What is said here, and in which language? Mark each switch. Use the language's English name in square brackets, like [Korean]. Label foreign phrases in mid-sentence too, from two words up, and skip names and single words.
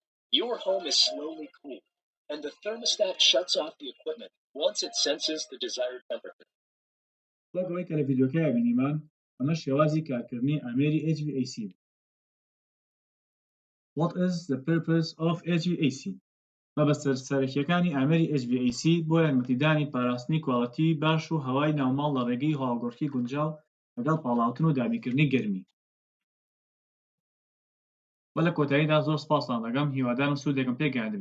[English] Your home is slowly cooled, and the thermostat shuts off the equipment once it senses the desired temperature. [Central Kurdish] وەگەڵی کە لە ڤیدیۆکەیە بینیمان ئەمە شێوازی کارکردنی ئامێری HVAC. [English] What is the purpose of HVAC؟ [Central Kurdish] مەبەستە سەرەکیەکانی ئامێری HVAC بۆ یارمەتیدانی پاراستنی کواڵەتی باش و هەوای ناوماڵ لە ڕێگەی هەواگۆڕکی گونجاو لەگەڵ پاڵاوتن و دابینکردنی گەرمی. وە لە کۆتاییدا زۆر سپاسان دەکەم، هیوادارم سوودێکم پێگەیاند بێت.